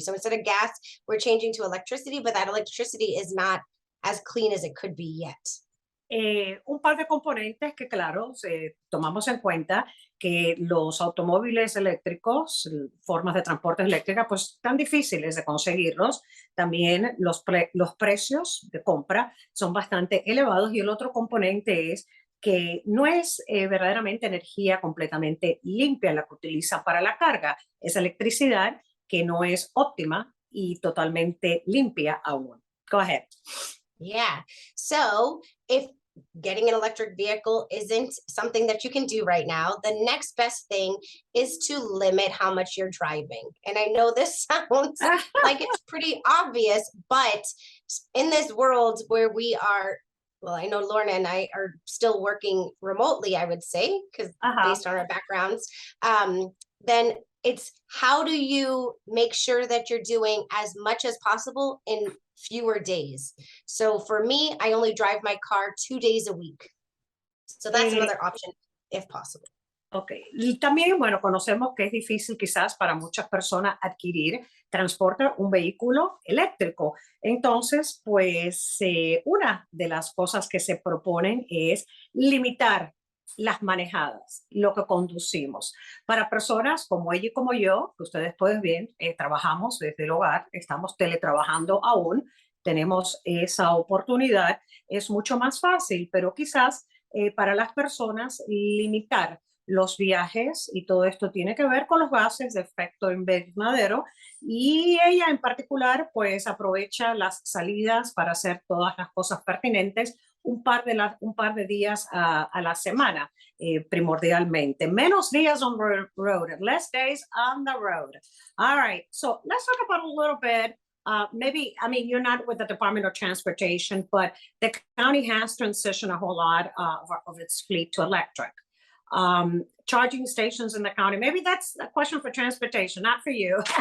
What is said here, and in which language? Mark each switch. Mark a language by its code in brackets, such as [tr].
[en] So instead of gas, we're changing to electricity, but that electricity is not as clean as it could be yet. [es] Un par de componentes que, claro, tomamos en cuenta que los automóviles eléctricos, formas de transporte eléctrica, pues tan difíciles de conseguirlos. También los precios de compra son bastante elevados. Y el otro componente es que no es verdaderamente energía completamente limpia la que utilizan para la carga. Es electricidad que no es óptima y totalmente limpia aún. [en] Go ahead. Yeah. So if getting an electric vehicle isn't something that you can do right now, the next best thing is to limit how much you're driving. And I know this sounds like it's pretty obvious, but in this world where we are, well, I know Lorna and I are still working remotely, I would say, because based on our backgrounds, then it's how do you make sure that you're doing as much as possible in fewer days. So for me, I only drive my car 2 days a week. So that's another option if possible. [es] Ok, y también, bueno, conocemos que es difícil quizás para muchas personas adquirir transporte, un vehículo eléctrico. Entonces, pues una de las cosas que se proponen es limitar las manejadas, lo que conducimos. Para personas como ella y como yo, que ustedes pueden ver, trabajamos desde el hogar, estamos teletrabajando aún, tenemos esa oportunidad, es mucho más fácil, pero quizás para las personas limitar los viajes y todo esto tiene que ver con los gases de efecto invernadero y ella en particular pues aprovecha las salidas para hacer todas las cosas pertinentes un par de días a la semana, primordialmente. Menos días [en] on the road, less days on the road. All right, so let's talk about a little bit. Maybe, I mean, you're not with the Department of Transportation, but the county has transitioned a whole lot of its fleet to electric. Charging stations in the county. Maybe that's a question for transportation, not for you.